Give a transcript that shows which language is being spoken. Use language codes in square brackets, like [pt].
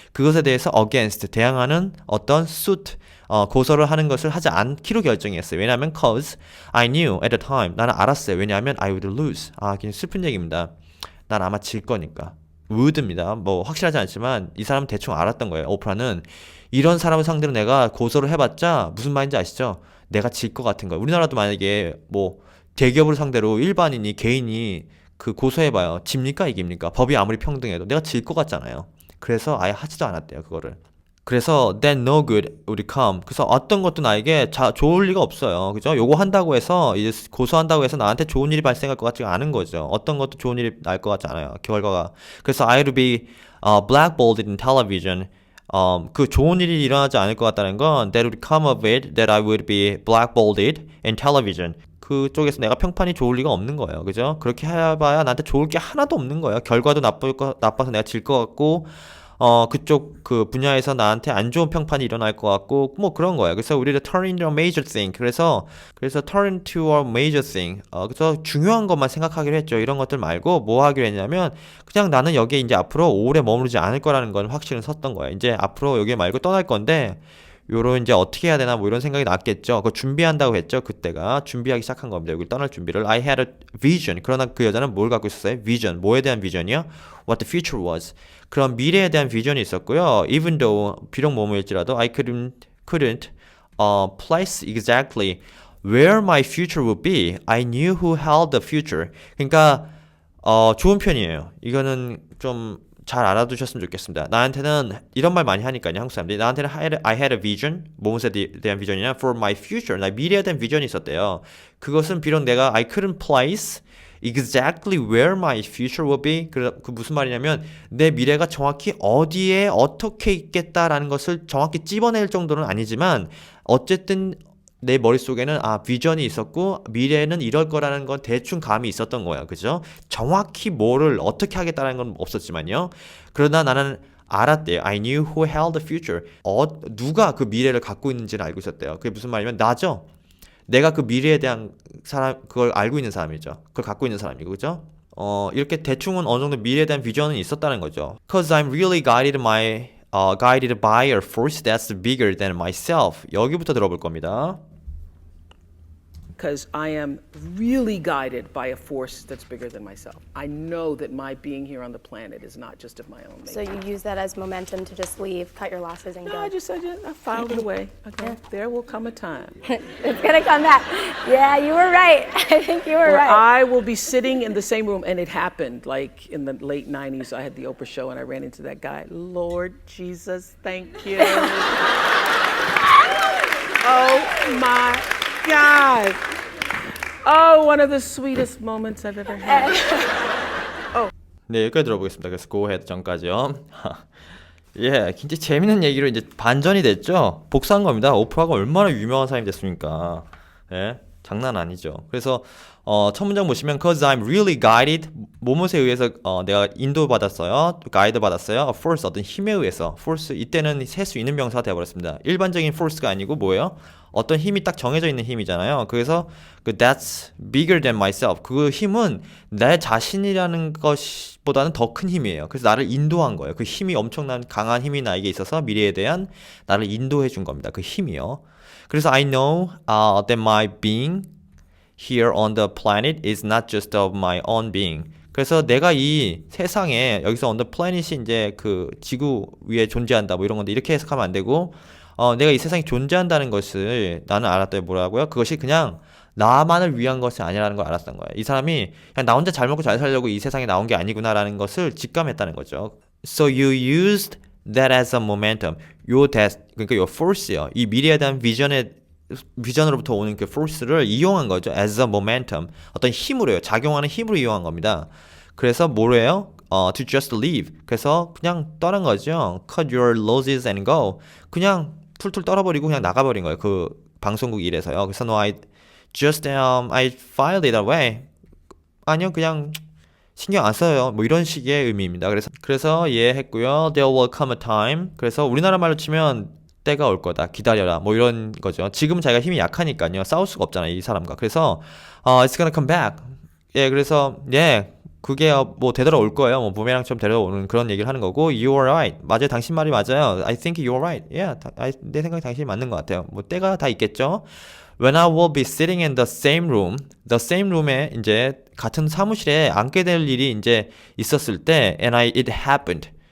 [ko] 그것에 대해서 against. 대항하는 어떤 suit. 고소를 하는 것을 하지 않기로 결정했어요. [en] 왜냐하면 cause I knew at the time. [ko] 나는 알았어요. [en] 왜냐하면 I would lose. [ko] 굉장히 슬픈 얘기입니다. 난 아마 질 거니까. would입니다. 뭐 확실하지 않지만 이 사람은 대충 알았던 거예요. 오프라는 이런 사람을 상대로 내가 고소를 해봤자 무슨 말인지 아시죠? 내가 질 것 같은 거예요. 우리나라도 만약에 뭐 대기업을 상대로 일반인이 개인이 그 고소해봐요. 집니까 이깁니까? 법이 아무리 평등해도 내가 질 것 같잖아요. 그래서 아예 하지도 않았대요. 그거를. [en] 그래서 then no good would come. [ko] 그래서 어떤 것도 나에게 좋을 리가 없어요. 그죠? 요거 한다고 해서 이제 고소한다고 해서 나한테 좋은 일이 발생할 것 같지가 않은 거죠. 어떤 것도 좋은 일이 날 것 같지 않아요. 결과가. [en] 그래서 I would be blackballed in television. [ko] 그 좋은 일이 일어나지 않을 것 같다는 건 [en] that would come of it that I would be blackballed in television. [ko] 그쪽에서 내가 평판이 좋을 리가 없는 거예요. 그죠? 그렇게 해봐야 나한테 좋을 게 하나도 없는 거예요. 결과도 나빠서 내가 질 것 같고 그쪽 그 분야에서 나한테 안 좋은 평판이 일어날 것 같고 뭐 그런 거예요. 그래서 우리를 [en] turn into a major thing. 그래서 turn into a major thing. [ko] 그래서 중요한 것만 생각하기로 했죠. 이런 것들 말고 뭐 하기로 했냐면 그냥 나는 여기에 이제 앞으로 오래 머무르지 않을 거라는 건 확신을 섰던 거예요. 이제 앞으로 여기 말고 떠날 건데 요런 이제 어떻게 해야 되나 뭐 이런 생각이 났겠죠. 그거 준비한다고 했죠. 그때가 준비하기 시작한 겁니다. 여기 떠날 준비를. [en] I had a vision. [ko] 그러나 그 여자는 뭘 갖고 있었어요? [en] vision. [ko] 뭐에 대한 비전이요? [en] What the future was. [ko] 그런 미래에 대한 비전이 있었고요. [en] Even though [ko] 비록 뭐뭐일지라도 [en] I couldn't place exactly where my future would be. I knew who held the future. [ko] 그러니까 좋은 편이에요. 이거는 좀 잘 알아두셨으면 좋겠습니다. 나한테는 이런 말 많이 하니까요. 한국 사람들이 나한테는 [en] I had a vision. [ko] 무엇에 대한 비전이냐? [en] For my future. [ko] 나 미래에 대한 비전이 있었대요. 그것은 비록 내가 [en] I couldn't place exactly where my future will be. [ko] 그 무슨 말이냐면 내 미래가 정확히 어디에 어떻게 있겠다라는 것을 정확히 찝어낼 정도는 아니지만 어쨌든 내 머릿속에는 비전이 있었고 미래는 이럴 거라는 건 대충 감이 있었던 거야. 그죠? 정확히 뭐를 어떻게 하겠다는 건 없었지만요. 그러나 나는 알았대요. [en] I knew who held the future. [ko] 누가 그 미래를 갖고 있는지를 알고 있었대요. 그게 무슨 말이냐면 나죠. 내가 그 미래에 대한 사람, 그걸 알고 있는 사람이죠. 그걸 갖고 있는 사람이고, 그죠? 이렇게 대충은 어느 정도 미래에 대한 비전은 있었다는 거죠. [en] Cause I'm really guided by a force that's bigger than myself. [ko] 여기부터 들어볼 겁니다. [en] Because I am really guided by a force that's bigger than myself. I know that my being here on the planet is not just of my own making. So you use that as momentum to just leave, cut your losses, and No, go. I filed it away. Okay, there will come a time It's gonna come back. Yeah, you were right. I think you were where right. I will be sitting in the same room, and it happened. Like in the late '90s, I had the Oprah show, and I ran into that guy. Lord Jesus, thank you. Oh my God. Oh, one of the sweetest moments I've ever had. [ko] 네, 여기까지 들어보겠습니다. 그래서 [en] go ahead [ko] 전까지요. 예, 굉장히 재밌는 얘기로 이제 반전이 됐죠. 복사한 겁니다. 오프라가 얼마나 유명한 사람이 됐습니까? 예, 장난 아니죠. 그래서 첫 문장 보시면 [en] cause I'm really guided [ko] 뭐뭇에 의해서 내가 인도받았어요. 가이드 받았어요. A force 어떤 힘에 의해서 force 이때는 셀 수 있는 명사가 되어버렸습니다. 일반적인 force가 아니고 뭐예요? 어떤 힘이 딱 정해져 있는 힘이잖아요. 그래서 그 [en] that's bigger than myself [ko] 그 힘은 내 자신이라는 것보다는 더 큰 힘이에요. 그래서 나를 인도한 거예요. 그 힘이 엄청난 강한 힘이 나에게 있어서 미래에 대한 나를 인도해 준 겁니다. 그 힘이요. [en] 그래서 I know that my being here on the planet is not just of my own being. [ko] 그래서 내가 이 세상에 여기서 [en] on the planet [ko] 이 이제 그 지구 위에 존재한다 뭐 이런 건데 이렇게 해석하면 안 되고 내가 이 세상에 존재한다는 것을 나는 알았더니 뭐라고요? 그것이 그냥 나만을 위한 것이 아니라는 걸 알았던 거예요. 이 사람이 그냥 나 혼자 잘 먹고 잘 살려고 이 세상에 나온 게 아니구나라는 것을 직감했다는 거죠. [en] So you used that as a momentum. [ko] 그러니까 요 force요. 이 미래에 대한 비전으로부터 오는 그 force를 이용한 거죠. [en] As a momentum. [ko] 어떤 힘으로요. 작용하는 힘으로 이용한 겁니다. 그래서 뭐래요? [en] To just leave. [ko] 그래서 그냥 떠난 거죠. [en] Cut your losses and go. [ko] 그냥 툴툴 떨어버리고 그냥 나가버린 거예요. 그 방송국 일에서요. [en] 그래서 no, I filed it away. [ko] 아니요, 그냥 신경 안 써요. 뭐 이런 식의 의미입니다. 그래서 했고요. [en] There will come a time. [ko] 그래서 우리나라 말로 치면 때가 올 거다. 기다려라. 뭐 이런 거죠. 지금은 자기가 힘이 약하니까요. 싸울 수가 없잖아요. 이 사람과. [en] 그래서 it's gonna come back. [ko] 예, 그래서 그게 뭐 되돌아올 거예요. 뭐 부메랑처럼 되돌아오는 그런 얘기를 하는 거고 [en] you are right. [ko] 맞아요. 당신 말이 맞아요. [en] I think you are right. [ko] 내 생각에 당신이 맞는 것 같아요. 뭐 때가 다 있겠죠. [en] When I will be sitting in the same room에 [ko] 이제 같은 사무실에 앉게 될 일이 이제 있었을 때 [en] it happened.